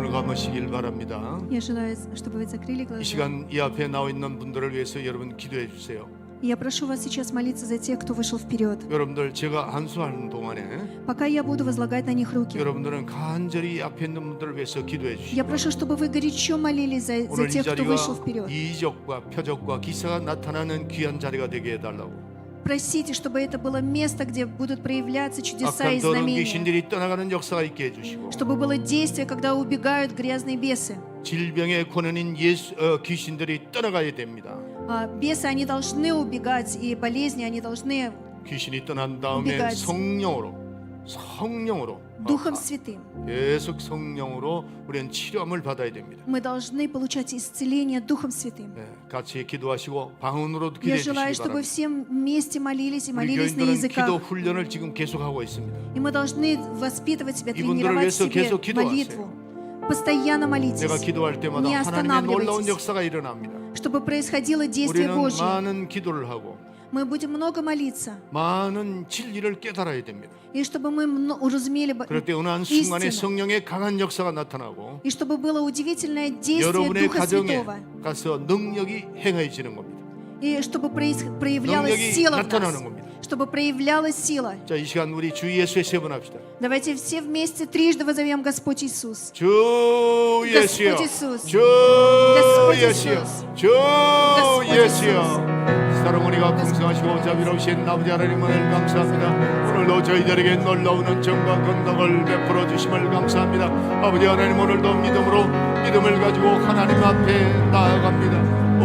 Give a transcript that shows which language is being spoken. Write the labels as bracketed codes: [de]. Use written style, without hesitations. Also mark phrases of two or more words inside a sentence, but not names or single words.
[ko] 감으시길 바랍니다. [ru] Я желаю, чтобы вы закрыли [ko] 이 [ru] глаза. [ko] 시간 이 앞에 나와 있는 분들을 위해서 여러분 기도해 주세요. [ru] И я прошу вас сейчас молиться за тех, кто вышел вперед. [ko] 여러분들 제가 안수하는 동안에 [ru] Пока я буду возлагать на них руки, [ko] 여러분들은 간절히 앞에 있는 분들을 위해서 기도해 [ru] я [ko] 주시고 [ru] прошу, чтобы вы горячо молились за [ko] 오늘 이 [ru] тех, кто вышел [ko] 자리가 [ru] вперед. [ko] 이적과 표적과 기사가 나타나는 귀한 자리가 되게 해달라고. [ru] Просите, чтобы это было место, где будут проявляться чудеса и [ko] 악한 더러운 [ru] знамения. [ko] 귀신들이 떠나가는 역사가 있게 해주시고 [ru] Чтобы было действие, когда убегают грязные бесы. [ko] 질병의 권한인 귀신들이 떠나가야 됩니다. [ru] Бесы, они должны убегать, и болезни, они должны [ko] 귀신이 떠난 다음에 [ru] убегать. [ko] 성령으로 [ru] Духом Святым. [ko] 계속 성령으로 우리는 치료함을 받아야 됩니다. [ru] Мы должны получать исцеление Духом Святым. [ko] 네, 같이 기도하시고 방언으로도 [ru] Я [ko] 기도해 [ru] желаю, [ko] 주시기 [ru] чтобы [ko] 바랍니다. [ru] все вместе молились и [ko] 우리 [ru] молились на [ko] 교인들은 [ru] языках. [ko] 기도 훈련을 지금 계속하고 있습니다. [ru] И мы должны воспитывать себя, [ko] 이분들을 [ru] тренировать в [ko] 위해서 [ru] себе [ko] 계속 기도하세요. [ru] молитву. Постоянно [ko] 내가 [ru] молитесь, [ko] 기도할 때마다 [ru] Не [ko] 하나님의 놀라운 [ru] останавливайтесь. [ko] 역사가 일어납니다. [ru] чтобы происходило действие [ko] 우리는 [ru] Божье. [ko] 많은 기도를 하고 [ru] Мы будем много молиться, [ko] 많은 진리를 깨달아야 됩니다. [ru] и чтобы мы уразумели [ko] 그럴 때 어느 한 순간에 [ru] истину, [ko] 성령의 강한 역사가 나타나고 [ru] и чтобы было удивительное действие [ko] 여러분의 [ru] Духа [ko] 가정에 [ru] Святого, [ko] 가서 능력이 행해지는 겁니다. [ru] и чтобы проявлялась [ko] 능력이 [ru] сила в [ko] 나타나는 [ru] нас, [ko] 겁니다. [ru] чтобы проявлялась сила. [ko] 자, 이 시간 우리 주 예수의 세 번 합시다. [ru] Давайте все вместе трижды возовем Господь Иисус. [ko] 주 예수여, [ru] Господь Иисус. [ko] 주 [ru] Господь [ko] 예수여, [ru] Иисус. [ko] 주 [ru] Господь [ko] 예수여. 사랑하니가 풍성하시고 자비로우신 아버지 하나님 은혜를 감사합니다. 오늘도 저희들에게 놀라운 은총과 건덕을 베풀어 주심을 감사합니다. 아버지 하나님 오늘도 믿음을 가지고 하나님 앞에 나아갑니다.